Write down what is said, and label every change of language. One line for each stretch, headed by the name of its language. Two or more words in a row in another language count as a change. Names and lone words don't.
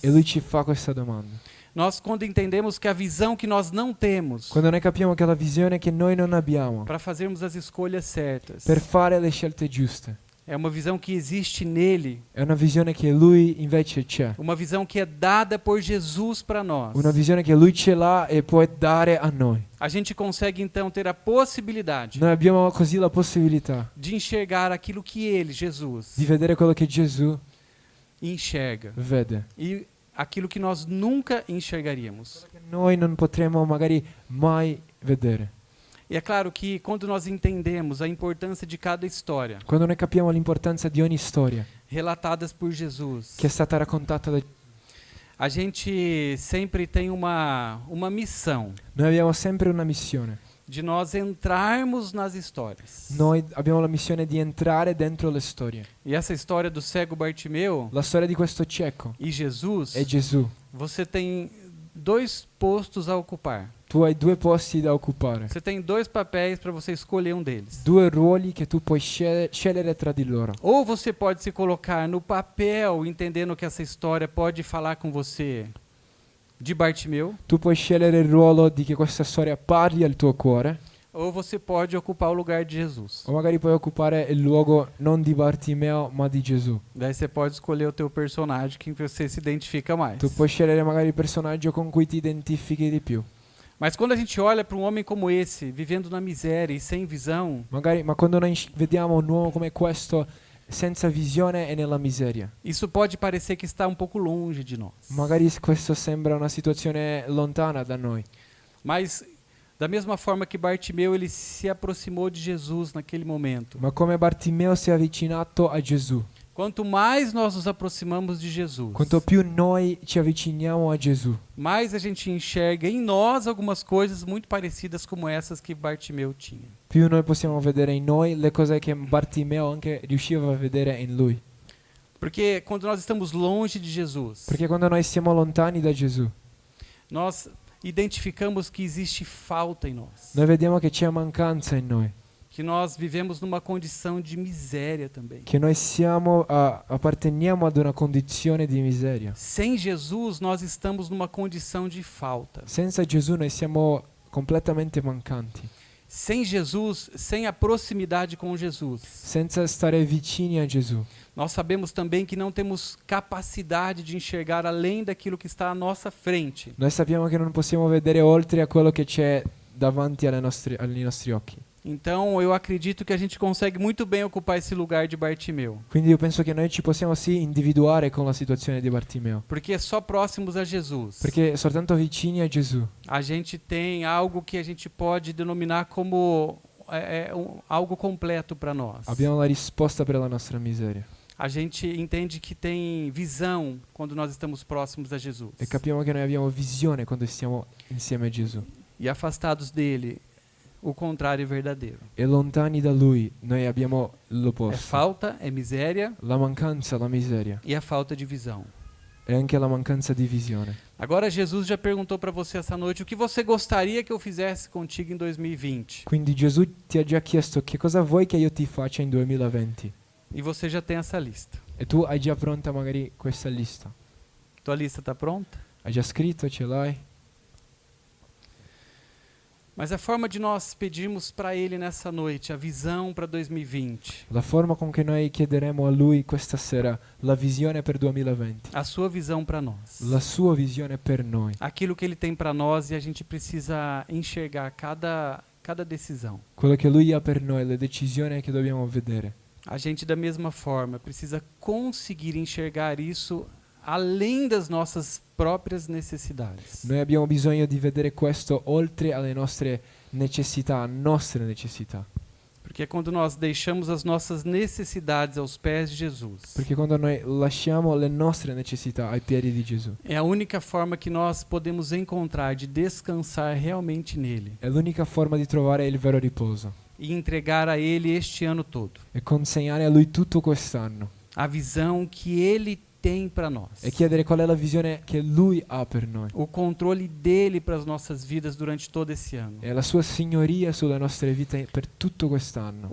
Italian: e Lui ci fa questa domanda.
Portuguese: Nós, quando entendemos que a visão que nós não temos
Italian: Quando noi capiamo che la visione che noi non abbiamo
Portuguese: para fazermos as escolhas certas,
Italian: per fare le scelte giuste
Portuguese: é uma visão que existe nele,
Italian: è una visione che Lui invece c'è.
Portuguese: uma visão que é dada por Jesus para nós.
Italian: Una visione che Lui ce l'ha e può dare a noi.
Portuguese: A gente consegue então ter a possibilidade
Italian: Noi abbiamo così la possibilità
Portuguese: de enxergar aquilo que ele, Jesus,
Italian: di vedere quello che Gesù
Portuguese: enxerga.
Italian: vede.
Portuguese: E aquilo que nós nunca enxergaríamos.
Italian: che noi non potremo magari mai vedere.
Portuguese: E é claro que quando nós entendemos a importância de cada história
Italian: Quando noi capiamo l'importanza di ogni storia
Portuguese: relatadas por Jesus,
Italian: che è stata raccontata da
Portuguese: a gente sempre tem uma missão
Italian: noi abbiamo sempre una missione.
Portuguese: de nós entrarmos nas histórias.
Italian: Noi abbiamo la missione di entrare dentro le storie.
Portuguese: E essa história do cego Bartimeu
Italian: La storia di questo cieco
Portuguese: e Jesus,
Italian: è Gesù.
Portuguese: você tem dois postos a ocupar.
Italian: Tu hai due posti da occupare,
Portuguese: Você tem dois papéis para você escolher um deles.
Italian: due ruoli che tu puoi scegliere tra di loro.
Portuguese: Ou você pode se colocar no papel, entendendo que essa história pode falar com você de Bartimeu,
Italian: Tu puoi scegliere il ruolo di che questa storia parli al tuo cuore,
Portuguese: ou você pode ocupar o lugar de Jesus.
Italian: o magari puoi occupare il luogo non di Bartimeo ma di Gesù.
Portuguese: Daí você pode escolher o teu personagem que você se identifica mais.
Italian: Tu puoi scegliere magari il personaggio con cui ti identifichi di più.
Portuguese: Mas quando a gente olha para um homem como esse, vivendo na miséria e sem visão,
Italian: Ma quando noi vediamo un uomo come questo senza visione e nella miseria,
Portuguese: isso pode parecer que está um pouco longe de nós.
Italian: magari questo sembra una situazione lontana da noi.
Portuguese: Mas da mesma forma que Bartimeu, ele se aproximou de Jesus naquele momento.
Italian: Ma come Bartimeo si è avvicinato a Gesù,
Portuguese: Quanto mais nós nos aproximamos de Jesus,
Italian: quanto più noi ci avviciniamo a Gesù,
Portuguese: mais a gente enxerga em nós algumas coisas muito parecidas como essas que Bartimeu tinha.
Italian: più noi possiamo vedere in noi le cose che Bartimeo anche riusciva a vedere in lui.
Portuguese: Porque quando nós estamos longe de Jesus,
Italian: Perché quando noi siamo lontani da Gesù,
Portuguese: nós identificamos que existe falta em nós,
Italian: noi vediamo che c'è mancanza in noi,
Portuguese: que nós vivemos numa condição de miséria também.
Italian: che noi apparteniamo ad una condizione di miseria.
Portuguese: Sem Jesus, nós estamos numa condição de falta.
Italian: Senza Gesù noi siamo completamente mancanti.
Portuguese: Sem Jesus, sem a proximidade com Jesus,
Italian: Senza stare vicini a Gesù,
Portuguese: nós sabemos também que não temos capacidade de enxergar além daquilo que está à nossa frente.
Italian: noi sappiamo che non possiamo vedere oltre a quello che c'è davanti ai nostri occhi.
Portuguese: Então, eu acredito que a gente consegue muito bem ocupar esse lugar de Bartimeu,
Italian: Quindi io penso che noi ci possiamo sì individuare con la situazione di Bartimeo,
Portuguese: porque só próximos a Jesus,
Italian: perché soltanto vicini a Gesù
Portuguese: a gente tem algo que a gente pode denominar como algo completo para nós.
Italian: abbiamo la risposta per la nostra miseria
Portuguese: A gente entende que tem visão quando nós estamos próximos a Jesus.
Italian: e capiamo che noi abbiamo visione quando stiamo insieme a Gesù.
Portuguese: E afastados dele, o contrário é verdadeiro.
Italian: E lontani da Lui noi abbiamo
Portuguese: É
Italian: l'opposto,
Portuguese: falta, é miséria
Italian: la mancanza, la miseria
Portuguese: e a falta de visão.
Italian: e anche la mancanza di visione.
Portuguese: Agora Jesus já perguntou para você essa noite o que você gostaria que eu fizesse contigo em 2020.
Italian: Quindi Gesù ti ha già chiesto che cosa vuoi che io ti faccia in 2020
Portuguese: E você já tem essa lista.
Italian: e tu hai già pronta magari questa lista.
Portuguese: Tua lista está pronta?
Italian: Hai già scritto, ce l'hai?
Portuguese: Mas a forma de nós pedirmos para Ele nessa noite a visão para 2020,
Italian: La forma con che noi chiederemo a Lui questa sera la visione per 2020,
Portuguese: a sua visão para nós,
Italian: la sua visione per noi,
Portuguese: aquilo que Ele tem para nós e a gente precisa enxergar cada decisão.
Italian: quello che Lui ha per noi, le decisioni che dobbiamo vedere.
Portuguese: A gente, da mesma forma, precisa conseguir enxergar isso além das nossas próprias necessidades.
Italian: Noi abbiamo bisogno di vedere questo oltre alle nostre necessità,
Portuguese: Porque quando nós deixamos as nossas necessidades aos pés de Jesus,
Italian: perché quando noi lasciamo le nostre necessità ai piedi di Gesù,
Portuguese: é a única forma que nós podemos encontrar de descansar realmente nele
Italian: è l'unica forma di trovare il vero riposo
Portuguese: e entregar a Ele este ano todo
Italian: e consegnare a Lui tutto quest'anno
Portuguese: a visão que Ele tem para nós,
Italian: e chiedere qual è la visione che Lui ha per noi
Portuguese: o controle dele para as nossas vidas durante todo esse ano.
Italian: e la sua signoria sulle nostre vite per tutto quest'anno.